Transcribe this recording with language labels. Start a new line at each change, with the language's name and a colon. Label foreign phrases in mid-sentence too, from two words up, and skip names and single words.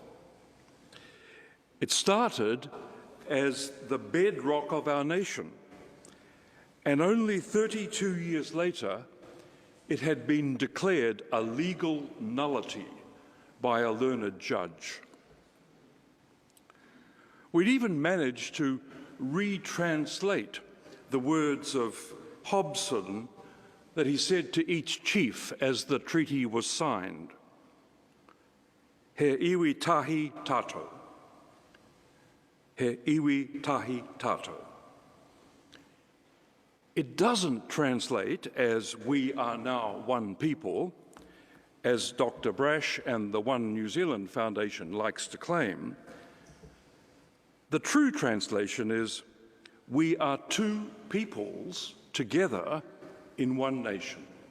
English: It started as the bedrock of our nation, and only 32 years later, it had been declared a legal nullity by a learned judge. We'd even managed to retranslate the words of Hobson that he said to each chief as the treaty was signed.
Māori: He iwi tahi tātou. He iwi tahi tātou.
English: It doesn't translate as we are now one people, as Dr. Brash and the One New Zealand Foundation likes to claim. The true translation is, we are two peoples together in one nation.